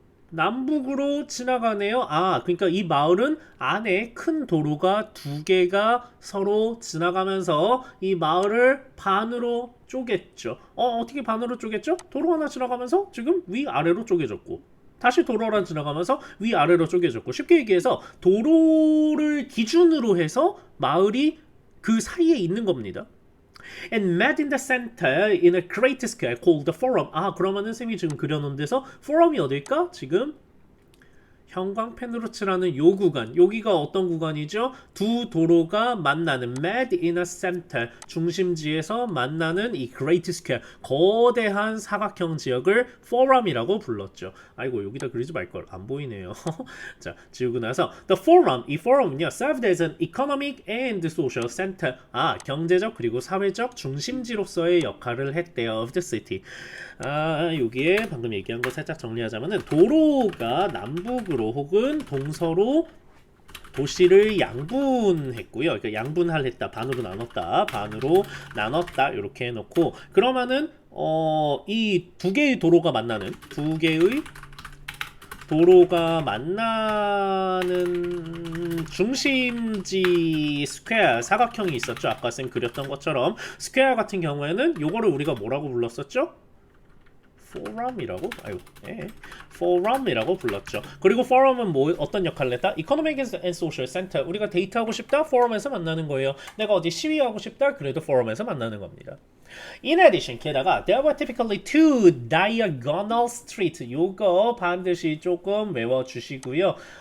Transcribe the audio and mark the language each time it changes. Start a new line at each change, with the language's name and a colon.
Korean: 남북으로 지나가네요. 아, 그러니까 이 마을은 안에 큰 도로가 두 개가 서로 지나가면서 이 마을을 반으로 쪼갰죠. 어떻게 반으로 쪼갰죠? 도로 하나 지나가면서 지금 위아래로 쪼개졌고 다시 도로 하나 지나가면서 위아래로 쪼개졌고 쉽게 얘기해서 도로를 기준으로 해서 마을이 그 사이에 있는 겁니다.
English: And met in the center in a great square called the forum.
Korean: 아, 그러면은 쌤이 지금 그려놓은 데서 forum이 어딜까? 지금 형광펜으로 칠하는 요 구간, 여기가 어떤 구간이죠? 두 도로가 만나는
English: met in a center,
Korean: 중심지에서 만나는 이 great square, 거대한 사각형 지역을 forum이라고 불렀죠. 아이고, 여기다 그리지 말걸. 안 보이네요. 자, 지우고 나서 the forum, 이 forum은요
English: served as an economic and social center.
Korean: 아, 경제적 그리고 사회적 중심지로서의 역할을 했대요.
English: of the city.
Korean: 아, 여기에 방금 얘기한 거 살짝 정리하자면은 도로가 남북으로 혹은 동서로 도시를 양분했고요. 그러니까 양분할했다, 반으로 나눴다, 반으로 나눴다 이렇게 해놓고 그러면은 이 두 개의 도로가 만나는 두 개의 도로가 만나는 중심지 스퀘어 사각형이 있었죠. 아까 쌤 그렸던 것처럼 스퀘어 같은 경우에는 요거를 우리가 뭐라고 불렀었죠? forum이라고? 아유, 예. forum이라고 불렀죠. 그리고 forum은 뭐 어떤 역할을 했다?
English: Economic and Social Center.
Korean: 우리가 데이트하고 싶다? forum에서 만나는 거예요. 내가 어디 시위하고 싶다? 그래도 forum에서 만나는 겁니다.
English: In addition,
Korean: 게다가
English: there were typically two diagonal streets.
Korean: 요거 반드시 조금 외워주시고요.